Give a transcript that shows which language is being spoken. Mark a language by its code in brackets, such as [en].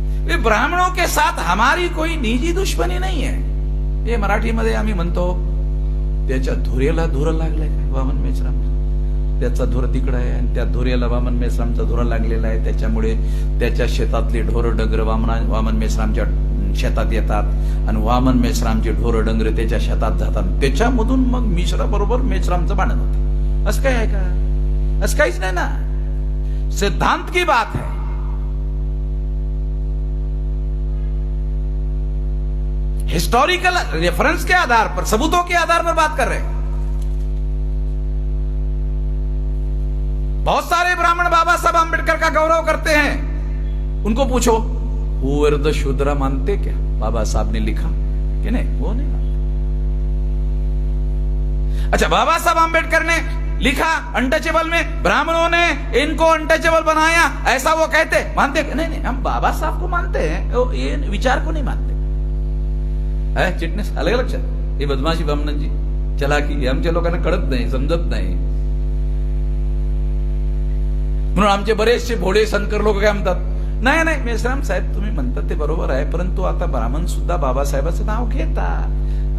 [hi] ये ब्राह्मणों के साथ हमारी कोई निजी दुश्मनी नहीं है। [mr] ये मराठीमध्ये आम्ही म्हणतो त्याच्या धुरेला धुर लागलाय वामन मेश्राम, त्याचा धुर तिकडं आहे आणि त्या धुरेला वामन मेश्रामचा धुर लागलेला आहे, त्याच्यामुळे त्याच्या शेतातले ढोर डंगर वामन मेश्रामच्या शेतात येतात आणि वामन मेश्रामचे ढोर डंगर त्याच्या शेतात जातात, त्याच्यामधून मग मिश्रा बरोबर मेश्रामचं भांडण होतं। असं काय आहे का? असं काहीच नाही ना, [hi] सिद्धांत की बात है। हिस्टोरिकल रेफरेंस के आधार पर, सबूतों के आधार पर बात कर रहे हैं। बहुत सारे ब्राह्मण बाबा साहब आंबेडकर का गौरव करते हैं, उनको पूछो वो शूद्र मानते क्या? बाबा साहब ने लिखा कि नहीं? वो नहीं मानते। अच्छा, बाबा साहब आंबेडकर ने लिखा अनटचेबल में, ब्राह्मणों ने इनको अनटचेबल बनाया, ऐसा वो कहते? मानते? नहीं, हम बाबा साहब को मानते हैं, ये विचार को नहीं मानते। [mr] चिटणीस अलग लक्षात, ही बदमाशी ब्राह्मणांची चलाकी आमच्या लोकांना कळत नाही, समजत नाही। म्हणून आमचे बरेचसे भोळे संकर लोक काय म्हणतात, नाही मेश्राम साहेब तुम्ही म्हणतात ते बरोबर आहे, परंतु आता ब्राह्मण सुद्धा बाबासाहेबाचं नाव घेतात।